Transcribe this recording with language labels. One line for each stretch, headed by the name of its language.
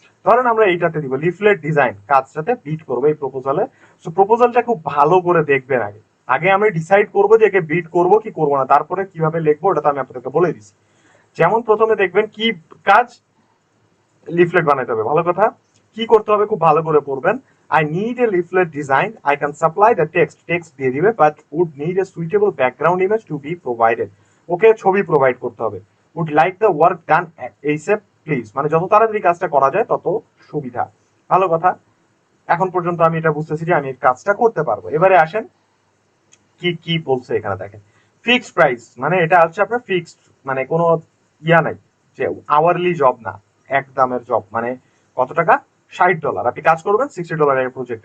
Bangla: ধরেন আমরা এইটাতে দিব লিফলেট ডিজাইন, কাজটাতে বিট করবো এই প্রপোজালে। সো প্রপোজালটা খুব ভালো করে দেখবেন আগে, আগে আমি ডিসাইড করবো যে একে বিট করবো কি করবো না, তারপরে কিভাবে লিখবো ওটা তো আমি আপনাদেরকে বলে দিচ্ছি। যেমন প্রথমে দেখবেন কি কাজ, লিফলেট বানাইতে হবে, ভালো কথা, কি করতে হবে খুব ভালো করে পড়বেন।
English: I need a leaflet design. I can supply the text
Bangla: দিয়ে দিবে,
English: but would need a suitable background image to be provided.
Bangla: ওকে ছবি প্রোভাইড করতে হবে।
English: would like the work done ASAP please,
Bangla: মানে যত তাড়াতাড়ি কাজটা করা যায় তত সুবিধা, ভালো কথা। এখন পর্যন্ত আমি এটা বুঝতেছি যে আমি এই কাজটা করতে পারবো। এবারে আসেন কি কি বলছে এখানে, দেখেন ফিক্সড প্রাইস, মানে এটা হচ্ছে আপনার ফিক্সড, মানে কোনো ইয়া নাই যে আওয়ারলি জব না, এক দামের জব, মানে কত টাকা, $60 আপনি কাজ করবেন, $60 প্রজেক্ট।